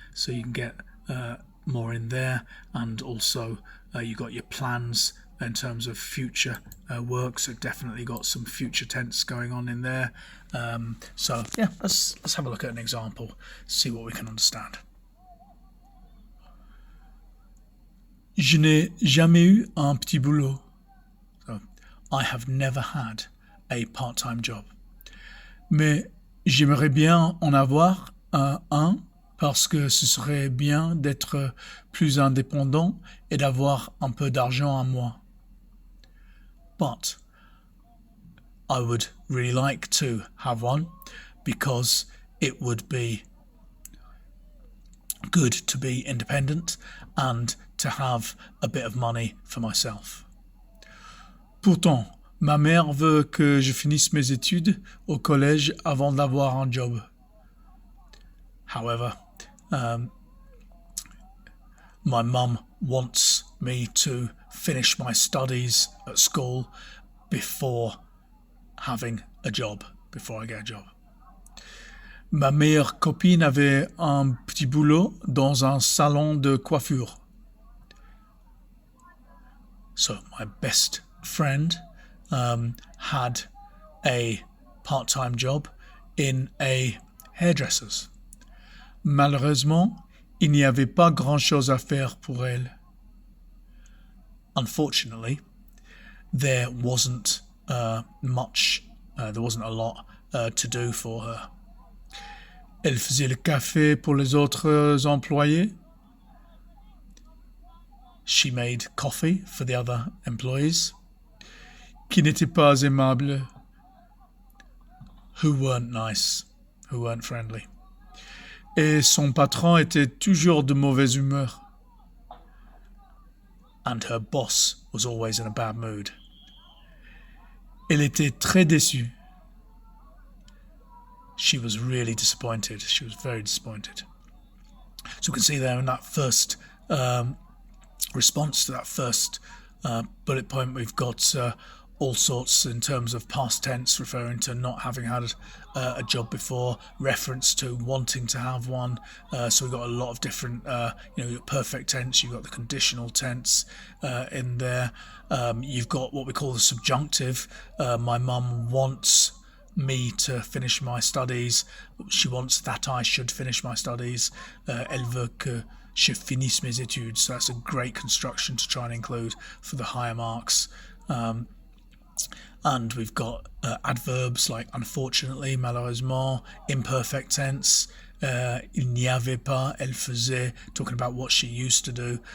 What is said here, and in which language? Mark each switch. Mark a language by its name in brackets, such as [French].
[English] So you can get more in there, and also you got your plans in terms of future work, so definitely got some future tense going on in there. So yeah, let's have a look at an example, see what we can understand. [French] Je n'ai jamais eu un petit boulot. [English] So, I have never had a part-time job. [French] Mais j'aimerais bien en avoir un parce que ce serait bien d'être plus indépendant et d'avoir un peu d'argent à moi. [English] But I would really like to have one because it would be good to be independent and to have a bit of money for myself. [French] Pourtant, ma mère veut que je finisse mes études au collège avant d'avoir un job. [English] However, my mum wants me to finish my studies at school before having a job, before I get a job. [French] Ma meilleure copine avait un petit boulot dans un salon de coiffure. [English] So my best friend had a part-time job in a hairdresser's. [French] Malheureusement, il n'y avait pas grand-chose à faire pour elle. [English] Unfortunately, there wasn't much, there wasn't a lot to do for her. [French] Elle faisait le café pour les autres employés. [English] She made coffee for the other employees, [French] qui n'étaient pas aimables, [English] who weren't nice, who weren't friendly. [French] Et son patron était toujours de mauvaise humeur. [English] And her boss was always in a bad mood. [French] Elle était très déçue. [English] She was really disappointed. She was very disappointed. So we can see there in that first response to that first bullet point, we've got all sorts in terms of past tense, referring to not having had a job before, reference to wanting to have one. So we've got a lot of different, you've got perfect tense, you've got the conditional tense in there. You've got what we call the subjunctive. My mum wants me to finish my studies. She wants that I should finish my studies. [French] Elle veut que je finisse mes études. [English] So that's a great construction to try and include for the higher marks. And we've got adverbs like unfortunately, malheureusement, imperfect tense, [French] il n'y avait pas, elle faisait, [English] talking about what she used to do.